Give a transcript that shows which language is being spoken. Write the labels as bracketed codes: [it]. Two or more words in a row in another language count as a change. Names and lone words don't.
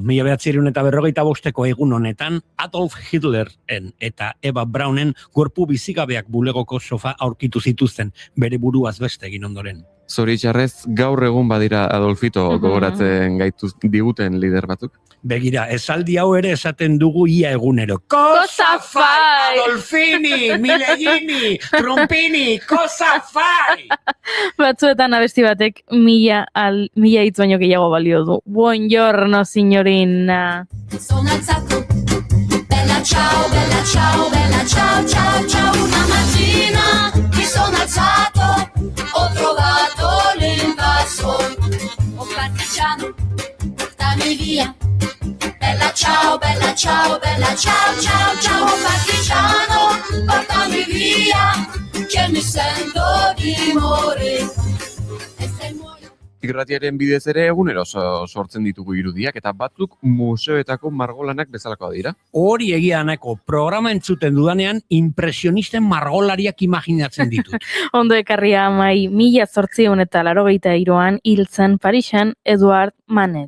[eu] 1945ko egun honetan Adolf Hitlerren eta Eva Braunen gorpu bizigabeak bulegoko sofa aurkitu zituzten, bere buruaz beste egin ondoren. Zoritxarrez, gaur egun badira Adolfito gogoratzen gaitu diguten lider batzuk. Begira, esaldi hau ere esaten dugu ia egunero. [it] Cosa fai! Adolfini, Milegini, Trumpini, cosa fai! [eu] Batzuetan abesti batek mila hitz baino gehiago balio du. [it] Buongiorno, signorina. Sono alzato, bella ciao, bella ciao, bella ciao, ciao, ciao. Una mattina mi sono alzato, ho trovato l'invasor. Oh partigiano, portami via. Bella ciao, bella ciao, bella ciao, ciao, ciao. Oh partigiano, portami via, che mi sento di morire. [eu] Irratiaren bidez ere egunero sortzen ditugu irudiak eta batzuk museoetako margolanak bezalakoa dira. Hori egia Eneko, programa entzuten dudanean impresionisten margolariak imaginatzen ditut. Ondo ekarria Mai, 1883an hil zen Parisen Eduard Manet.